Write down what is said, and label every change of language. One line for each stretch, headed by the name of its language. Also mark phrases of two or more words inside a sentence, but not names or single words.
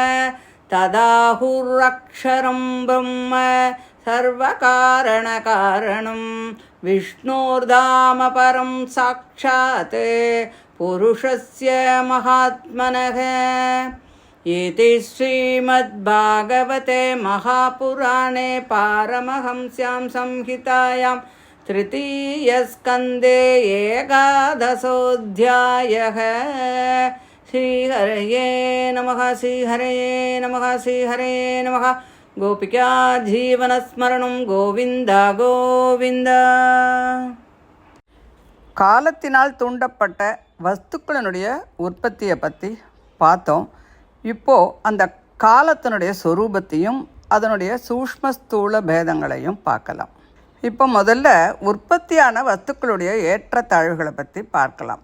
Sanskrit: तदाहुरक्षरं ब्रह्म सर्वकारणकारणं विष्णोर्धाम परं साक्षात् पुरुषस्य महात्मनः इति श्रीमद्भागवते महापुराणे पारमहंस्यां संहितायां तृतीयस्कन्धे एकादशोऽध्यायः। श्रीहरये नमः। श्रीहरये नमः। श्रीहरये नमः। गोपिका जीवनस्मरणं गोविन्द गोविन्द.
Tamil: காலத்தினால் தூண்டப்பட்ட வஸ்துக்களினுடைய உற்பத்தியை பற்றி பார்த்தோம். இப்போது அந்த காலத்தினுடைய சொரூபத்தையும் அதனுடைய சூஷ்ம ஸ்தூல பேதங்களையும் பார்க்கலாம். இப்போ முதல்ல உற்பத்தியான வஸ்துக்களுடைய ஏற்றத்தாழ்வுகளை பற்றி பார்க்கலாம்.